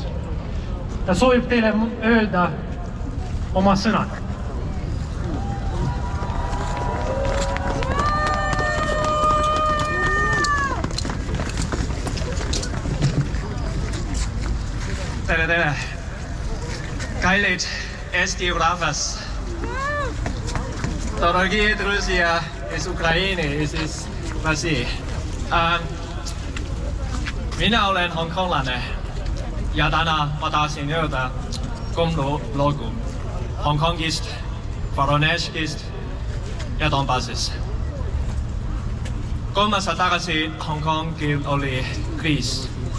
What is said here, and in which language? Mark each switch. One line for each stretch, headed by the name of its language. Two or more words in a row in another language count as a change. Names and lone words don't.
Estonian: Ta soovib teile öelda oma sõnad. Tere! Kallid Eesti rahvas!
Russian: Дорогие друзья из
Estonian: Ukraina ja siis Rootsi. Mina olen hongkonglane ja täna ma tahtsin öelda 3 lugu Hongkongist, Voronezhist ja Donbassist. 3 aastat tagasi Hongkongil oli kriis.